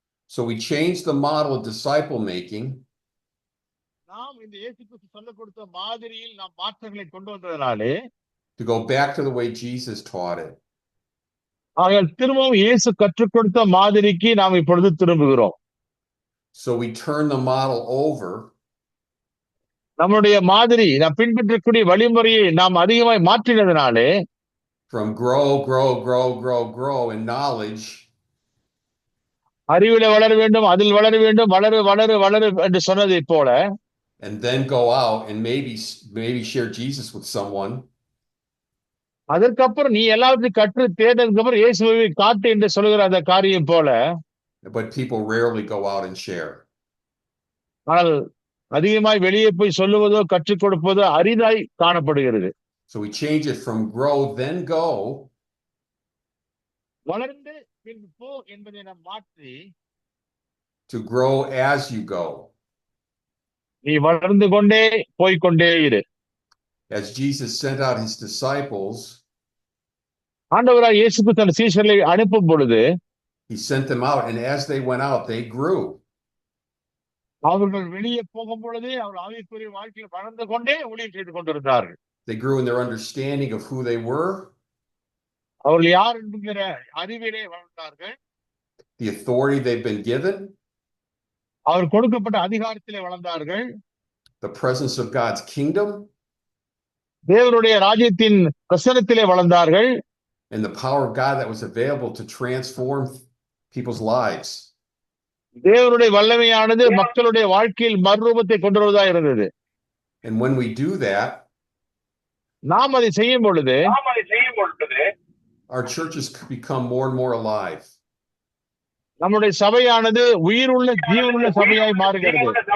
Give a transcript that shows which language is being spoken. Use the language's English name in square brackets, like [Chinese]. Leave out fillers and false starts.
[English] So we changed the model of disciple making [Tamil] நாம் இந்த இயேசு கிறிஸ்து சொல்லிக் கொடுத்த மாதிரியில் நாம் மாற்றங்களை கொண்டு வந்ததனாலே [English] to go back to the way Jesus taught it. [Tamil] ஆகையால் திரும்பவும் இயேசு கற்றுக் கொடுத்த மாதிரிக்கு நாம் இப்பொழுது திரும்புகிறோம். [English] So we turn the model over [Tamil] நம்முடைய மாதிரி நாம் பின்பற்றக்கூடிய வழிமுறையை நாம் அதிகமாய் மாற்றினதனாலே [English] from grow in knowledge [Tamil] அறிவில வளர வேண்டும், அதில் வளர வேண்டும், வளரு வளரு வளரு என்று சொன்னதை போல, [English] and then go out and maybe share Jesus with someone. [Tamil] அதற்கப்புறம் நீ எல்லாத்தையும் கற்று தேர்ந்ததுக்கு அப்புறம் இயேசுவை காட்டு என்று சொல்லுகிற அந்த காரியம் போல, [English] But people rarely go out and share. [Tamil] ஆனால் அதிகமாய் வெளியே போய் சொல்லுவதோ கற்றுக் கொடுப்பதோ அரிதாய் காணப்படுகிறது. [English] So we change it from grow then go [Tamil] வளர்ந்து பின்பு போ என்பதை நாம் மாற்றி [English] to grow as you go. [Tamil] நீ வளர்ந்து கொண்டே போய்கொண்டே இரு. [English] As Jesus sent out his disciples, [Tamil] ஆண்டவராய் இயேசு தன் சீஷர்களை அனுப்பும் பொழுது [English] he sent them out, and as they went out, they grew. [Tamil] அவர்கள் வெளியே போகும் பொழுதே அவர் ஆவிக்குரிய வாழ்க்கையில் வளர்ந்து கொண்டே ஊழியம் செய்து கொண்டிருந்தார்கள். [English] They grew in their understanding of who they were, [Tamil] அவர்கள் யார் என்கிற அறிவிலே வளர்ந்தார்கள், [English] the authority they've been given, [Tamil] அவர் கொடுக்கப்பட்ட அதிகாரத்திலே வளர்ந்தார்கள், [English] the presence of God's kingdom, [Tamil] தேவனுடைய ராஜ்யத்தின் பிரசன்னத்திலே வளர்ந்தார்கள், [English] and the power of God that was available to transform people's lives. [Tamil] தேவனுடைய வல்லமையானது மக்களுடைய வாழ்க்கையில் மறுரூபத்தை கொண்டு வருவதாக இருந்தது. [English] And when we do that, [Tamil] நாம் அதை செய்யும் பொழுது [English] our churches become more and more alive. [Tamil] நம்முடைய சபையானது உயிருள்ள ஜீவனுள்ள சபையாய் மாறுகிறது.